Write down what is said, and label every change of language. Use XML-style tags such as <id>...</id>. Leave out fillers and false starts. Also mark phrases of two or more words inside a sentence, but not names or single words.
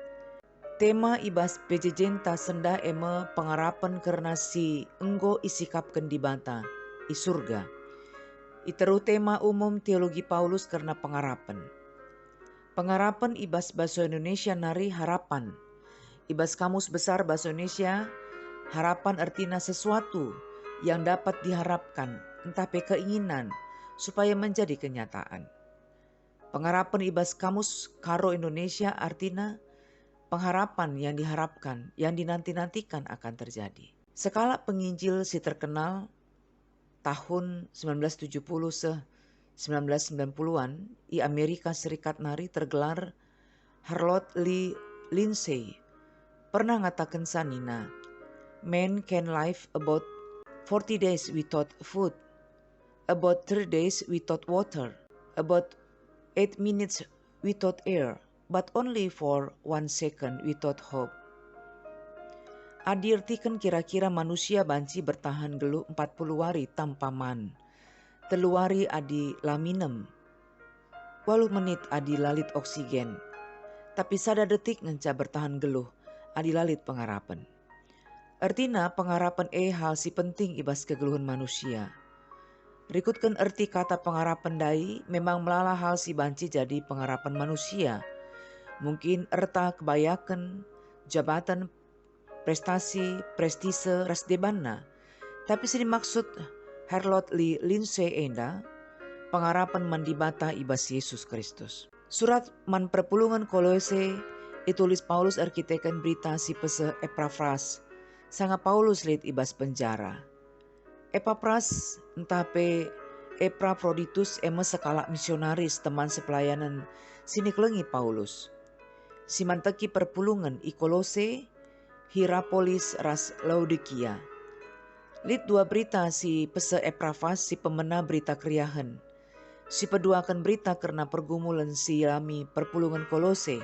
<btx>Tema ibas pejejenta sendah ema pengarapan karena si enggo isikapkan di bata i surga. Iteru tema umum teologi Paulus karena pengarapan. Pengarapan ibas bahasa Indonesia nari harapan.</btx> <id>Ibas kamus besar bahasa Indonesia, harapan artinya sesuatu yang dapat diharapkan, entah keinginan, supaya menjadi kenyataan.</id> <btx>Pengarapan ibas</btx> <id>kamus Karo Indonesia artinya pengharapan yang diharapkan, yang dinanti-nantikan akan terjadi.</id> <btx>Sekala penginjil si terkenal tahun 1970 1990-an di Amerika Serikat nari tergelar Harold Lee Lindsay pernah ngatakan sanina,</btx> <en>man can live about 40 days without food, about 3 days without water, about 8 minutes without air, but only for 1 second without hope.</en> <btx>Adirtikan kira-kira manusia banci bertahan geluh 40 hari tanpa man. 3 hari adi laminem. 8 menit adi lalit oksigen. Tapi sada detik ngenca bertahan geluh adi lalit pengharapan. Artina pengharapan hal si penting ibas kegeluhan manusia. Rikutkan arti kata pengharapan dai memang melala hal si banci jadi pengharapan manusia. Mungkin erta kebayakan, jabatan, prestasi, prestise, rasdebana. Tapi sini maksud Harold Lee Lindsay enda, pengharapan mandibata ibas Yesus Kristus. Surat man perpulungan Kolose, itulis Paulus arkitekan berita si pese Epafras, sanga Paulus lihat ibas penjara. Epafras entah pe Epafroditus emes sekala misionaris teman sepelayanan sini kelengi Paulus. Simanteki perpulungan i Kolose, Hierapolis ras Laodikia. Lid 2 berita si pese Epafras si pemena berita keriahan. Si peduakan berita karena pergumulan si rami perpulungan Kolose.</btx>